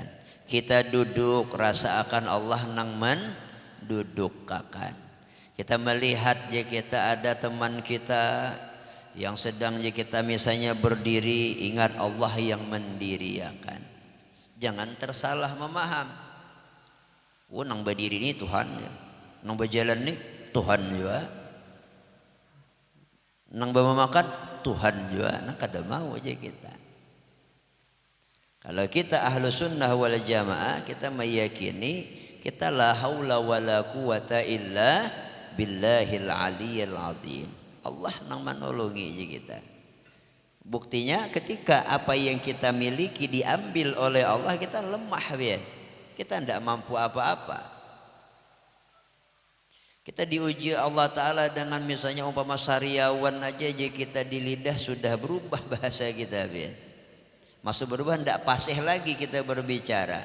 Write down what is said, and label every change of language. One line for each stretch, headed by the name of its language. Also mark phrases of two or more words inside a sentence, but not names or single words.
Banjar: Kita duduk, rasa akan Allah nang mendudukkan. Kita melihat ya kita ada teman kita yang sedang kita misalnya berdiri, ingat Allah yang mendirikan.
Indonesian: Jangan tersalah memaham.
Banjar: Nang berdiri ini Tuhan, nang berjalan ini Tuhan juga. Nang bawa makan Tuhan juga, nang kada mau aja kita. Kalau kita
Arabic: ahlu sunnah wal jamaah,
Banjar: kita meyakini kita
Arabic: la haula wala quwata illa billahil aliyyil azim.
Banjar: Allah nang menolongi aja kita.
Indonesian: Buktinya ketika apa yang kita miliki diambil oleh Allah, kita lemah, biar kita tidak mampu apa-apa. Kita diuji Allah Ta'ala dengan misalnya umpama sariawan aja kita di lidah sudah berubah bahasa kita, biar masuk berubah, tidak pasih lagi kita berbicara.